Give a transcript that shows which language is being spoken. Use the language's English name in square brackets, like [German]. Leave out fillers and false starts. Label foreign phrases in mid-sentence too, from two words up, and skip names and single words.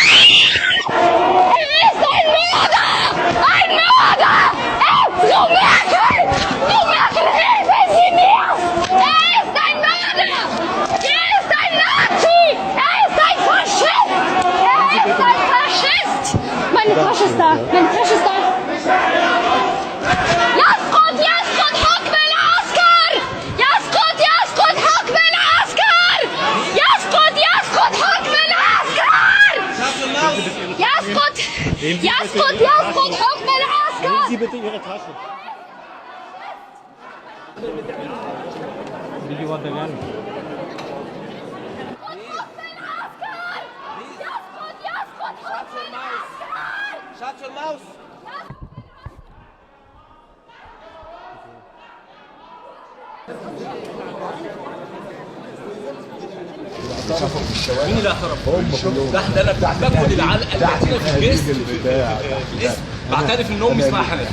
[German] Er ist ein Mörder! Ein Mörder! Frau Merkel! Frau Merkel, helfen Sie mir! Er ist ein Mörder! Er ist ein Nazi! Er ist ein Faschist! Er ist ein Faschist! Meine Tasche ist da! Meine Tasche ist da! [Arabic] يسقط حكم العسكر! يسقط حكم العسكر! يسقط حكم العسكر! يسقط حكم العسكر! [German] Sie bitte Ihre Tasche. Wie war der Lärm? [English] Shut your mouth! [Arabic] مين اللي اعترف؟ ده انا باكل العلقه اللي بتجينا في الجسم الاسم بعترف ان امي اسمها حنان.